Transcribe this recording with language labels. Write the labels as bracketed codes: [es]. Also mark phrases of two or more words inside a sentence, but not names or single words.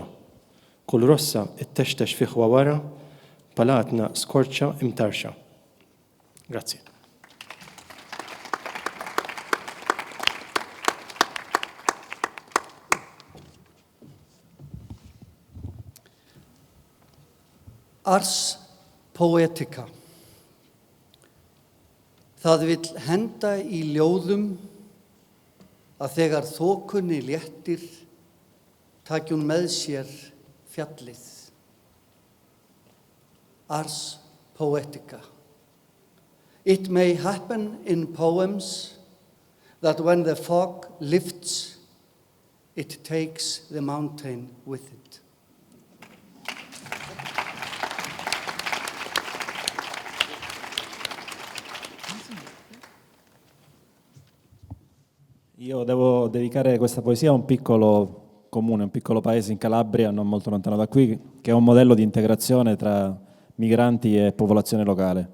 [mt] Kull rossa ittextex fiħwa wara, palatna skorċa imtarxa. Grazzi. [la] Ars poetica. [is] Það vill henda í ljóðum að þegar þokunni léttir taki hún með sér fjallið. [la] Ars poetica. [en] It may happen in poems that when the fog lifts, it takes the mountain with it. [it] Io devo dedicare questa poesia a un piccolo comune, un piccolo paese in Calabria, non molto lontano da qui, che è un modello di integrazione tra migranti e popolazione locale.